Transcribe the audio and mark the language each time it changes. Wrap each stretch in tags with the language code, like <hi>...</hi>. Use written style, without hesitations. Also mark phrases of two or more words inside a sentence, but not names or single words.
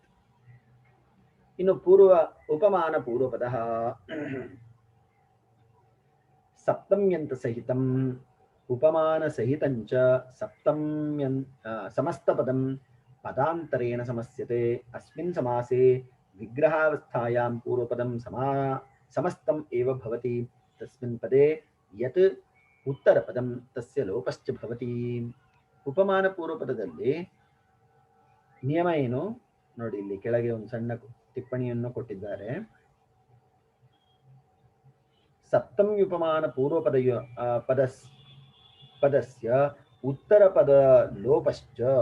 <sa>ಇನ್ನು ಉಪಮಾನ ಪೂರ್ವಪದ ಸಪ್ತಮ್ಯಂತ ಸಹಿತಂ ಉಪಮಾನ ಸಹಿತಂಚ ಸಮಸ್ತಪದಂ ಪದಾಂತರೇಣ ಸಮಸ್ಯತೆ. ಅಸ್ಮಿನ್ ಸಮಾಸೆ ವಿಗ್ರಹಾವಸ್ಥಾಯಾಂ ಪೂರ್ವಪದಂ ಸಮಸ್ತಂ ಏವ ಭವತಿ. ತಸ್ಮಿನ್ ಪದೇ ಯತ್ ಉತ್ತರಪದಂ ತಸ್ಯ ಲೋಪಶ್ಚ ಭವತಿ.</sa> <kn>ಉಪಮಾನ ಪೂರ್ವಪದದಲ್ಲಿ ನಿಯಮ ಏನು ನೋಡಿ, ಇಲ್ಲಿ ಕೆಳಗೆ ಒಂದು ಸಣ್ಣ ಟಿಪ್ಪಣಿಯನ್ನು ಕೊಟ್ಟಿದ್ದಾರೆ.</kn> <sa>ಸಪ್ತಮ್ಯುಪಮಾನ ಪೂರ್ವಪದ ಪದಸ್ಯ ಉತ್ತರಪದ ಲೋಪಶ್ಚ.</sa>